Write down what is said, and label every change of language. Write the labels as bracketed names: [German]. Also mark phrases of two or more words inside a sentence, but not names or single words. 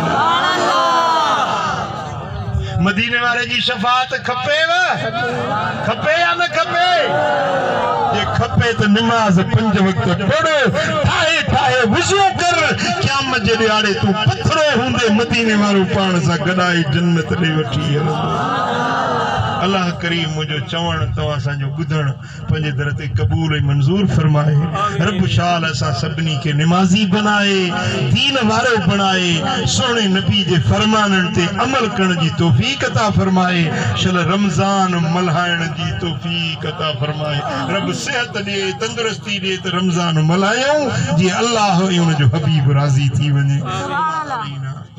[Sindhi] मदीने वाले जी शफाअत खपेव खपे या न खपे जे खपे तो नमाज 5 वक्त पढ़ो ठाहे ठाहे वुज़ू कर क़यामत जे ॾियारे तू पथरो हूंदे मदीने वारो पाण सां गॾाए जन्नत ॾे वठी अल्लाह करीम मुझो चवण तवा साजो बुधण पंजे दर ते कबूल मंजूर फरमाए रब शाल असा सबनी के नमाजी बनाए दीन वारो बनाए सोने नबी जे फरमानन ते अमल करण जी तौफीक अता फरमाए शल रमजान मल्हाइण जी तौफीक अता फरमाए रब सेहत दे तंदुरुस्ती दे त रमजान मल्हायूं जी अल्लाह उन जो हबीब राजी थी वने।